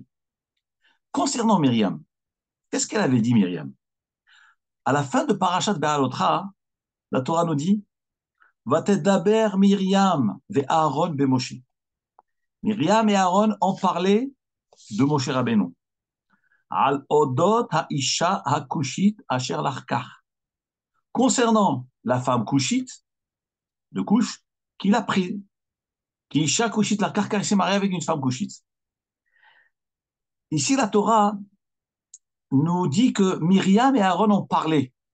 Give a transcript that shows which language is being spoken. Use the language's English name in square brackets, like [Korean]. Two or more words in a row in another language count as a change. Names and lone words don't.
[French] Concernant Myriam, qu'est-ce qu'elle avait dit, Myriam? À la fin de Parashat Be'alotra, la Torah nous dit [Hebrew] ותדבר מרים ואהרן במשה. [French] Myriam et Aaron ont parlé de Moshe Rabbeinu. [Hebrew] על אודות האשה הכושית אשר לקח. [French] Concernant la femme kushite, de Kush, qu'il a pris, qui [Hebrew] אשה כושית לקח, [French] car il s'est marié avec une femme kushite. Ici, la Torah nous dit que Myriam et Aaron ont parlé.